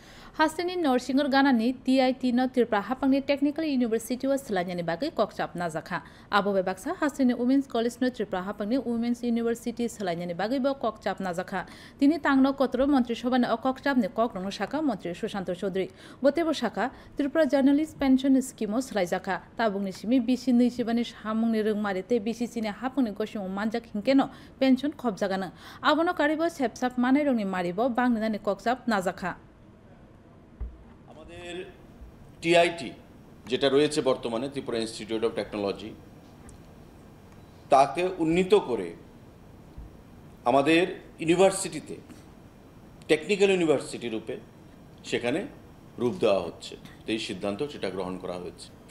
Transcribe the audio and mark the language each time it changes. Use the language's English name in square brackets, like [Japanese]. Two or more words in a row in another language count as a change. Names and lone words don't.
[Kok Borok] हास्टेनि नरसिंगर गानानि TIT no त्रिपुरा हापांनि [English] technical university [Kok Borok] व सलायनायनि बागै ककचाप नाजाखा आबो बेबाक्सा हास्टेनि [English] women's college [Kok Borok] नो त्रिपुरा हापांनि [English] women's university [Kok Borok] सलायनायनि बागै बो ककचाप नाजाखा दिनै तांनो कतरो मंत्री सभानि ककचापनि ककरंग शाखा मंत्री सुशांत चौधरी बतेबो शाखा त्रिपुरा [English] journalist pension scheme [Kok Borok] सलायजाखा ताबुंनि सिमी BC 25 नि हामुंनि रोंमारिते BCC नि हापांनि गसिं मानजाक हिंकेनो पेंशन खबजागानो आबोनो कारिबो सेपसाप माने रंनि मारिबो बांनानि ककचाप नाजाखा [Bangla] TIT যেটা রয়েছে বর্তমানে ত্রিপুরা ইনস্টিটিউট অফ টেকনোলজি তাকে উন্নীত করে আমাদের ইউনিভার্সিটিতে [English] technical university [Bangla] রূপে সেখানে রূপ দেওয়া হচ্ছে এই সিদ্ধান্ত সেটা গ্রহণ করা হয়েছে তাই